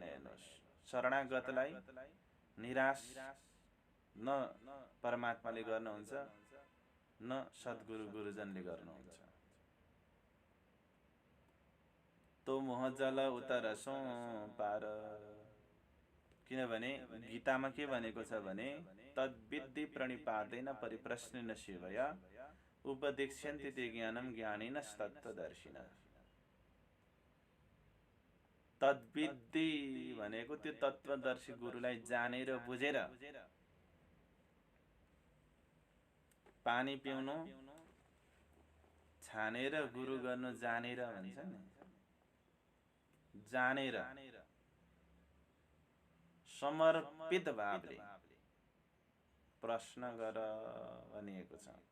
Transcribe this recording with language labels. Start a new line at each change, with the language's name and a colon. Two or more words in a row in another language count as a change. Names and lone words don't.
Nepali: हेर्नुहोस्, शरणागतलाई निराश न परमात्माले गर्नुहुन्छ, न सद्गुरु गुरुजनले गर्नुहुन्छ।
Hindi: तो मोहजल उतरसौँ पार।
Nepali: किनभने गीतामा के भनेको छ भने,
Sanskrit: तद्विद्धि प्रणिपातेन परिप्रश्नेन सेवया उपदेक्ष्यन्ति ते ज्ञानम ज्ञानिनस्तत्त्वदर्शिनः।
Nepali: तद्विद्धि भनेको त्यो तत्त्वदर्शी गुरुलाई जानेर बुझेर। पानी पिउनु छानेर, गुरु गर्नु जानेर भन्छ नि। जानेर समर्पित भावले प्रश्न गर भनिएको छ।